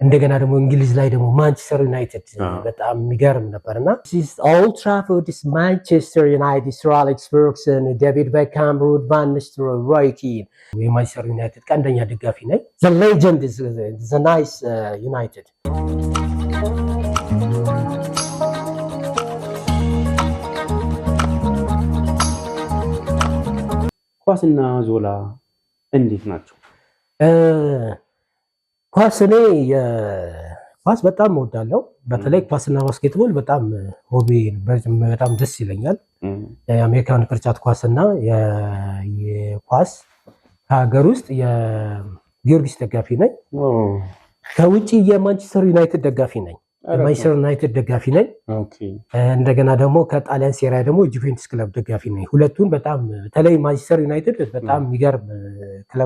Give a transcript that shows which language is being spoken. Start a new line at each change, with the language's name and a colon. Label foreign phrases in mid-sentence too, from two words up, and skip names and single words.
Amharic: እንደገና ደግሞ እንግሊዝ ላይ ደግሞ ማንቸስተር ዩናይትድ በጣም የሚገርም ነበርና ኦልድ ትራፎርድ is Manchester United, Sir Alex Ferguson, David Beckham, Ruud van Nistelrooy, Roy Keane. የማንቸስተር ዩናይትድ ቀንደኛ ደጋፊ ነኝ።
English: The legend is the nice United.
Amharic: ኳስና ዞላ እንዴት ናቸው? ኳስ እኔ ኳስ በጣም እወዳለሁ። በተለይ ኳስና ባስኬትቦል በጣም ሆቢ በጣም ደስ ይለኛል። የአሜሪካን ቅርጫት ኳስና የኳስ ከሀገር ውስጥ የጊዮርጊስ ደጋፊ ነኝ። ከውጪ የማንቸስተር ዩናይትድ ደጋፊ ነኝ። ማንቸስተር ዩናይትድ ደጋፊ ነኝ። እንደገና ደግሞ ከጣሊያን ሴሪያ ደግሞ ጁቬንቱስ ክለብ ደጋፊ ነኝ። ሁለቱን በጣም በተለይ ማንቸስተር ዩናይትድ በጣም የሚገርም ክለብ